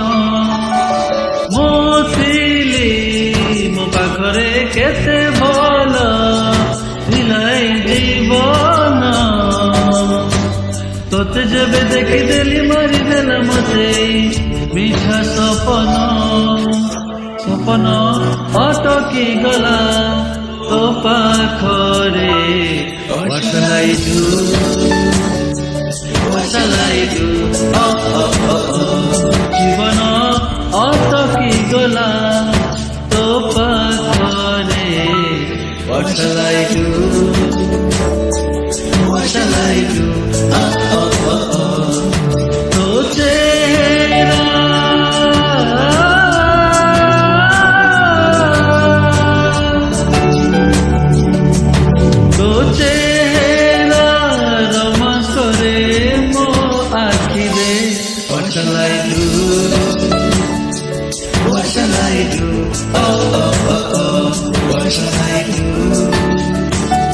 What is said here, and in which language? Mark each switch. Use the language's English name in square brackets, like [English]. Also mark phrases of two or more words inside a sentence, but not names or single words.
[Odia] ମୁଁ ଥିଲି ମୋ ପାଖରେ କେତେ ଭଲ ଥିଲା ଏଇ ଜୀବନ। ତୋତେ ଯେବେ ଦେଖିଦେଲି ମାରିଦେଲା ମତେ ମିଠା ସପନ। ସପନ ଅଟକିଗଲା ତୋ ପାଖରେ। [English] What shall I do? What shall I do? [Odia] ଜୀବନ ଅଟକିଗଲା ତୋ ପାଖରେ। [English] What shall I do? What shall I do? [Odia] ତୋ ଚେହେରା [English] What shall I do? What shall I do? What shall I do?